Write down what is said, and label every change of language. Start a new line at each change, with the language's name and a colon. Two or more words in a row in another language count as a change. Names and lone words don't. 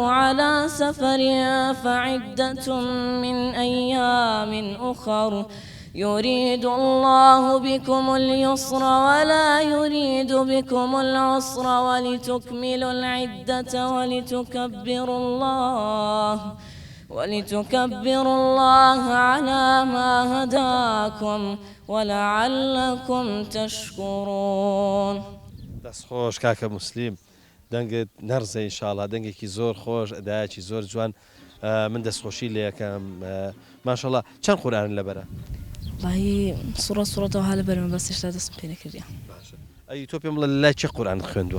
Arabic: على سفر فعدة من أيام أخر يريد الله بكم اليسر ولا يريد بكم العسر ولتكملوا العدة ولتكبروا الله على ما هداكم ولعلكم تشكرون.
Central Kurdish: دەست خۆش کاکە موسلیم دەنگت نەرزە ئینشاڵڵا دەنگێکی زۆر خۆش ئەدایەکی زۆر جوان من دەستخۆشی لێ یەکەم ماشەڵڵا چەند قورئان لەبەرە؟ والله سوورەتەوە هە لەبەرمە بەس هێشتا دەستم پێ نەکردیە. ئەی تۆ پێم بڵێ لای چی قورئان خوێندووە؟